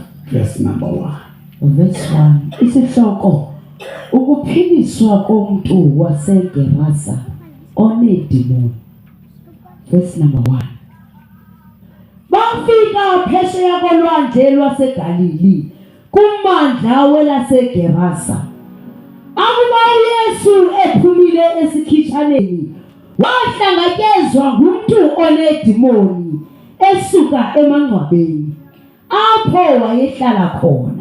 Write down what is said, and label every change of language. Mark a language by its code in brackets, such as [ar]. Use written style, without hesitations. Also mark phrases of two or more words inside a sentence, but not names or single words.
[en] verse number 1. Verse 1. [xh] Isihloko ukuphiliswa komuntu waseGerasa onedimoni. [en] Verse number 1. [xh] Bafika phesheya kolwandle lwaseGalili kummandla welaseGerasa. Akuba uYesu ephumile esikhitshaneni wahlangakezwa ngumuntu onedimoni esuka emangcwabeni apho wayehlala khona.